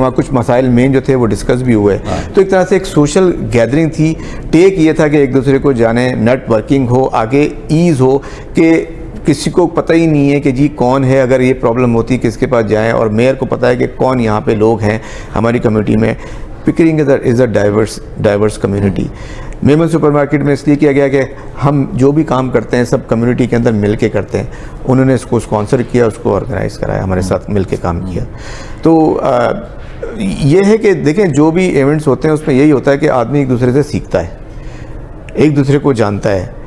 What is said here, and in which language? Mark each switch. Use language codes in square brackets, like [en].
[ur] وہاں کچھ مسائل مین جو تھے وہ ڈسکس بھی ہوئے. تو ایک طرح سے ایک سوشل گیدرنگ تھی. ٹیک یہ تھا کہ ایک دوسرے کو جانے, نیٹ ورکنگ ہو, آگے ایز ہو کہ کسی کو پتہ ہی نہیں ہے کہ جی کون ہے, اگر یہ پرابلم ہوتی کس کے پاس جائیں. اور میئر کو پتہ ہے کہ کون یہاں پہ لوگ ہیں ہماری کمیونٹی میں. [en] Pickering is a diverse community. [ur] Memon super market میں اس لیے کیا گیا کہ ہم جو بھی کام کرتے ہیں سب کمیونٹی کے اندر مل کے کرتے ہیں. انہوں نے اس کو اسپانسر کیا, اس کو آرگنائز کرایا, ہمارے ساتھ مل کے کام کیا. تو یہ ہے کہ دیکھیں جو بھی ایونٹس ہوتے ہیں اس میں یہی ہوتا ہے کہ آدمی ایک دوسرے سے سیکھتا ہے, ایک دوسرے کو جانتا ہے.